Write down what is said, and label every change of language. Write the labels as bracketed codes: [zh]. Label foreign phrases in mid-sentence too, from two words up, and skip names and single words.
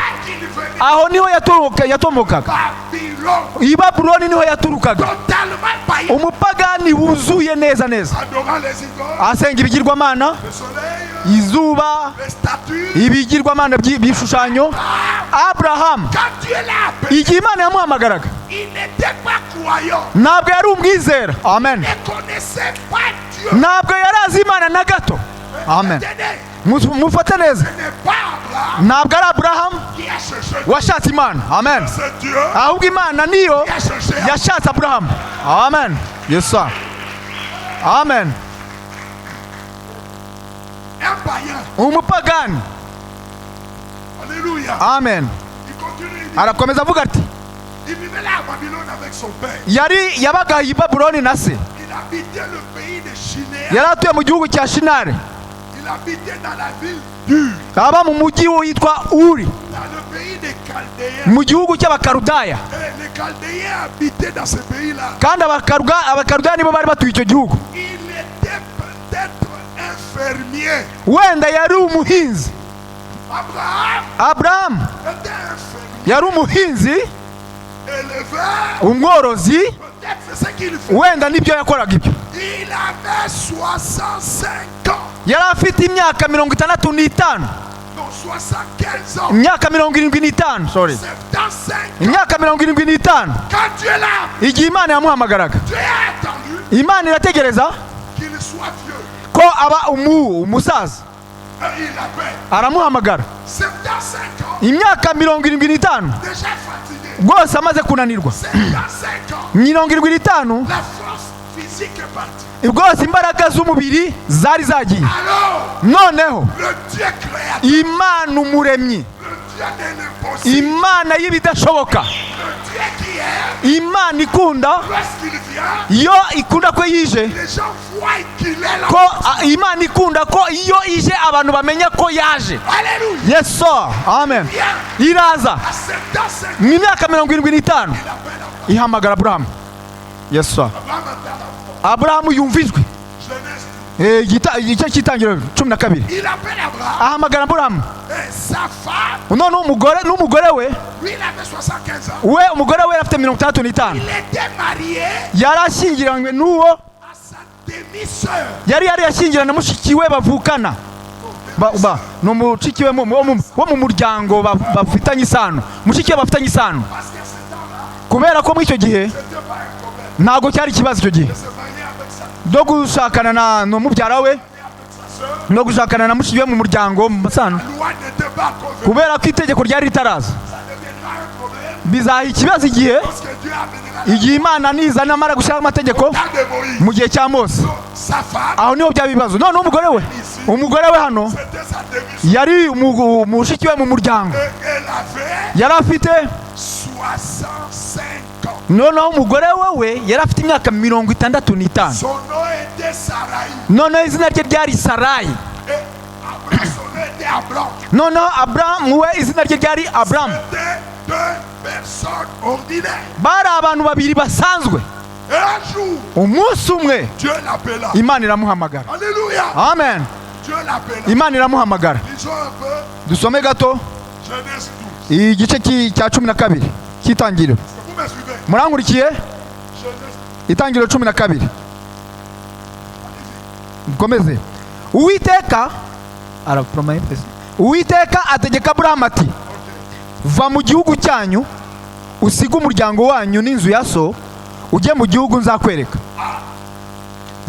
[fr] À qui il venait? [rw] Aho niho yatomokaga. [fr] Babylone. [rw] I Babuloni niho yaturukaga. [fr] Totalement païen. [rw] Umupagani wuzuye neza neza, [fr] Adorant les idoles. [rw] asenga ibigirwamana, [fr] Le soleil. [rw] izuba, [fr] Les statues. [rw] ibigirwamana by'ibishushanyo. Aburahamu [fr] Quand Dieu l'a appelé, [rw] igihe Imana yamuhamagaraga [fr] il n'était pas croyant. [rw] ntabwo yari umwizera. Amen. [fr] Il ne connaissait pas Dieu. [rw] ntabwo yari azi Imana na gato. Amen. [fr] Tenez, [rw] Mufate neza, [fr] ce n'est pas Abraham [rw] ntabwo ari Aburahamu [fr] qui a cherché Dieu. [rw] washatse Imana. Amen. [fr] C'est Dieu [rw] ahubwo Imana niyo [fr] qui a cherché [rw] yashatse Aburahamu. [en] Amen. Yes sir. [rw] Amen. [fr] un païen. [rw] Umupagani. [fr] Alléluia. Amen. Il continue, il dit, [rw] Arakomeza avuga ati [fr] il vivait là à Babylone avec son père. [rw] yabaga i Babuloni na se, [fr] Il habitait le pays de Shinéa. [rw] yari atuye mu gihugu cya Shinari, [fr] Il habitait dans la ville d'Ur, [rw] aba mu mujyi witwa Uri, [fr] dans le pays des Chaldéens. [rw] mu gihugu cy'Abakarudaya. [fr] Et les Chaldéens habitaient dans ce pays-là. [rw] kandi Abakarudaya nibo bari batuye icyo gihugu. [fr] Il était peut-être un fermier. [rw] wenda yari umuhinzi. [fr] Abraham [rw] Aburahamu [fr] était un fermier. [rw] yari umuhinzi, [fr] Éleveur. [rw] umworozi, [fr] Peut-être c'est ce qu'il fait. [rw] wenda nibyo yakoraga ibyo. [fr] Il avait 65 ans. [rw] yari afite imyaka 65, [fr] Non, 75 ans. [rw] imyaka 75, sorry, 75. imyaka 75. [fr] Quand Dieu l'a, [rw] igihe Imana yamuhamagaraga, [fr] Dieu a attendu [rw] Imana irategereza [fr] qu'il soit vieux. [rw] ko aba umusaza, [fr] Et il l'appelle. [rw] aramuhamagara [fr] 75 ans. [rw] imyaka 75 [fr] Déjà fatigué. [rw] rwose amaze kunanirwa. [fr] 75 ans. [rw] 75 [fr] La force physique est partie. [rw] rwose imbaraga z'umubiri zari zagiye. [fr] Alors, [rw] noneho [fr] le Dieu créateur, [rw] Imana umuremyi, [fr] le Dieu de l'impossible, [rw] Imana y'ibidashoboka, [fr] le Dieu qui est, [rw] Imana ikunda, [fr] lorsqu'il vient, [rw] iyo ikunda ko yije, [fr] les gens voient qu'il est là. [rw] ko Imana ikunda ko iyo ije abantu bamenya ko yaje. [fr] Alléluia. [en] Yes sir. Amen. [fr] Viens [rw] iraza [fr] à 75 ans. [rw] mu myaka 75 [fr] Il appelle Abraham. [rw] ihamagara Aburahamu. [en] Yes sir. [fr] Abraham entend la voix. [rw] Aburahamu yumva ijwi. [fr] Genèse. [rw] Igice cy'itangiriro 12. [fr] Il appelle Abraham. [rw] ahamagara Aburahamu. [fr] Et sa femme, [rw] none n'umugore we, [fr] lui, il avait 75 ans. [rw] umugore we afite 65. [fr] Il était marié [rw] yari ashyingiranywe n'uwo [fr] à sa demi-sœur. [rw] yari yashyingirana na mushiki we bavukana. Ni umushiki we wo mu muryango bafitanye isano, mushiki we bafitanye isano. [fr] Parce que ce temps-là, [rw] kubera ko muri icyo gihe [fr] c'était pas un problème [rw] ntabwo cyari ikibazo icyo gihe [fr] de se marier avec sa [rw] no gushakana na mubyara we, [fr] avec sa sœur. [rw] no gushakana na mushiki we mu muryango mu masano, [fr] La loi n'était pas convenue. [rw] kubera ko itegeko ryari ritaraza. [fr] Ça deviendra un problème [rw] bizaha ikibazo igihe [fr] lorsque Dieu amènera [rw] igihe Imana nizana amara gushyiraho amategeko [fr] le temps de Moïse. [rw] mu gihe cya Mose. [fr] Sa femme, [rw] aho niho byaba ibibazo. noneho umugore we hano [fr] c'était sa demi-sœur. [rw] yari umushiki we mu muryango, [fr] Et elle avait [rw] yari afite [fr] 65 ans. [rw] noneho umugore we yari afite imyaka 65. [fr] Son nom était Sarai. [rw] noneho izina rye ryari Sarayi. [fr] Et Abraham, son nom était Abraham. [rw] noneho Aburahamu we izina rye ryari Aburamu. [fr] C'était deux personnes ordinaires. [rw] bari abantu babiri basanzwe. [fr] Et un jour, [rw] umunsi umwe [fr] Dieu l'appela. [rw] Imana iramuhamagara. [fr] Alléluia. Amen. Dieu l'appela. [rw] Imana iramuhamagara. [fr] Lisons un peu [rw] dusome gato [fr] Genèse 12. [rw] igice cya 12 cy'itangiriro. [fr] Est-ce que vous me suivez? [rw] murankurikiye? [fr] Genèse. [rw] itangiriro 12. dukomeze. uwiteka ategeka Aburahamu ati, va mu gihugu cyanyu usige umuryango wanyu n'inzu ya so ujye mu gihugu nzakwereka.